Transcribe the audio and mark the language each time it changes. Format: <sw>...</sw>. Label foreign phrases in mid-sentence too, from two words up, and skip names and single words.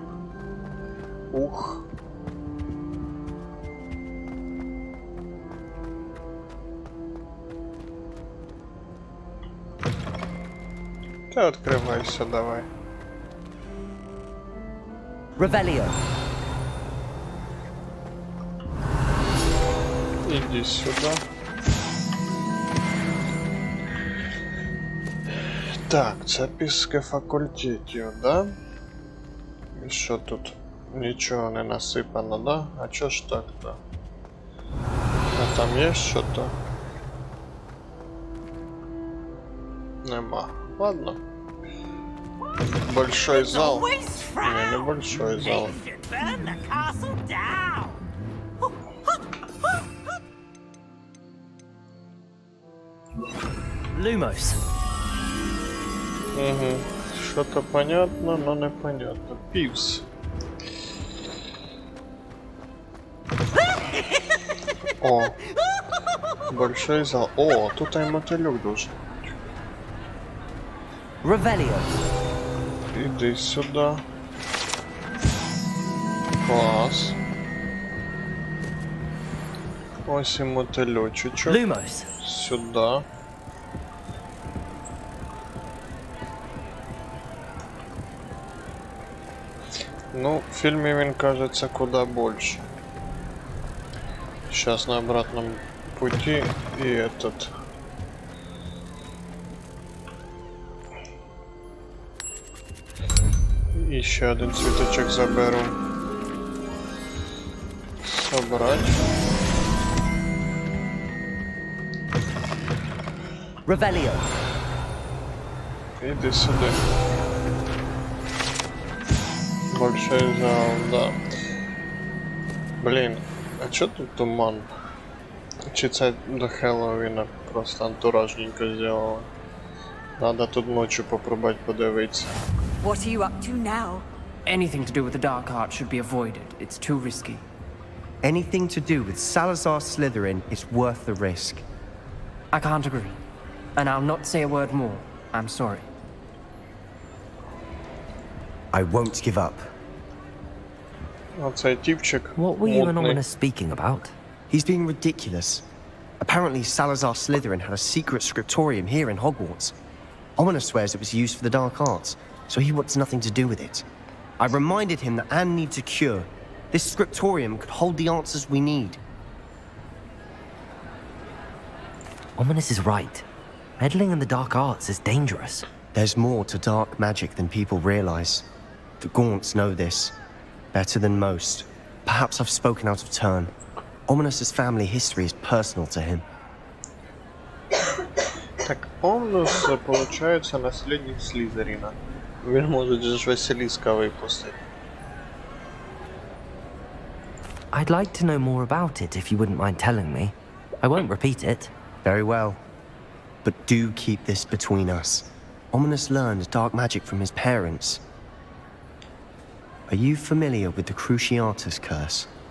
<ru>Ух. Ты открывайся, давай. Revelio. Иди сюда.</ru> <uk>Так, це після факультетів, да? І що тут? Нічого не насипано, да?</uk> <ru>А чо ж так-то? А там є що-то?</ru> <uk>Нема.</uk> <ru>Ладно. Большой зал. Не большой зал. Lumos. Угу. Что-то понятно, но непонятно. Пивс. О. Большой зал. О, тут и мотылек должен быть. Revelio. Иди сюда. Класс.</ru> <uk>Ось і мотылечечек.</uk> <ru>Lumos. Сюда. Ну, в фильме він кажется куда больше. Сейчас на обратном пути и этот.</ru> <uk>І ще один світочок заберу.</uk> <ru>Собрать. Revelio. Иди сюда. Большой зал, да. Блин, а чё тут туман?</ru> <uk>Чи це до Хеллоуіна просто антуражненько сделала?</uk> <ru>Надо тут ночью попробовать подивитися.</ru> <en>What are you up to now? Anything to do with the dark art should be avoided. It's too risky. Anything to do with Salazar Slytherin is worth the risk. I can't agree. And I'll not say a word more. I'm sorry. I won't give up.</en> <uk>Оцей тіпчик.</uk> <en>What were you and</en> <uk>мутний.</uk> <en>Ominous speaking about? He's being ridiculous. Apparently, Salazar Slytherin had a secret scriptorium here in Hogwarts. Ominous swears it was used for the dark arts, so he wants nothing to do with it. I reminded him that Anne needs a cure. This scriptorium could hold the answers we need. Ominous is right. Meddling in the dark arts is dangerous. There's more to dark magic than people realize. The Gaunts know this. Better than most. Perhaps I've spoken out of turn. Ominous's family history is personal to him.</en> <ru>Так, он, получается, наследник Слизерина.</ru> <uk>Він може ж Василіска випустити.</uk> <en>I'd like to know more about it if you wouldn't mind telling me. I won't repeat it. Very well. But do keep this between us. Ominous learned dark magic from his parents. Are you familiar with the Cruciatus Curse?</en>